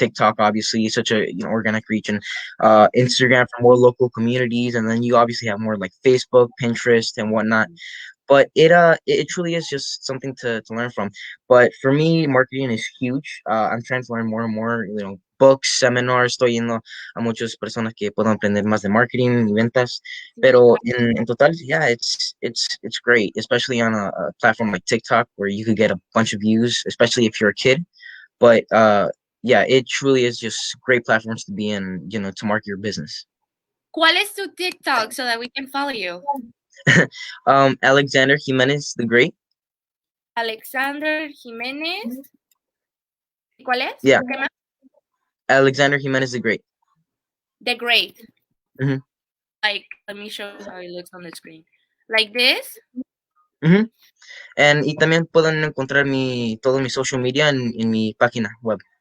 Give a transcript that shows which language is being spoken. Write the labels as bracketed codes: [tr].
[en] TikTok, obviously, is such a organic reach, and Instagram for more local communities, and then you obviously have more like Facebook, Pinterest, and whatnot. But it truly is just something to learn from. But for me, marketing is huge. I'm trying to learn more and more, books, seminars. [es] Estoy yendo a muchas personas que puedo aprender más de marketing y ventas. Pero en total, [en] yeah, it's great, especially on a platform like TikTok where you could get a bunch of views, especially if you're a kid. But yeah, it truly is just great platforms to be in, to market your business. [es] ¿Cuál es tu [en] TikTok so that we can follow you? Alexander Jimenez the Great. [es] Alexander Jimenez. ¿Cuál es? [en] Yeah, [es] ¿Qué más? [en] Alexander Jimenez the Great. The Great. Mhm. Like, let me show you how it looks on the screen. Like this. Ujú. [es] Y también pueden encontrar todo mi social media en mi página web.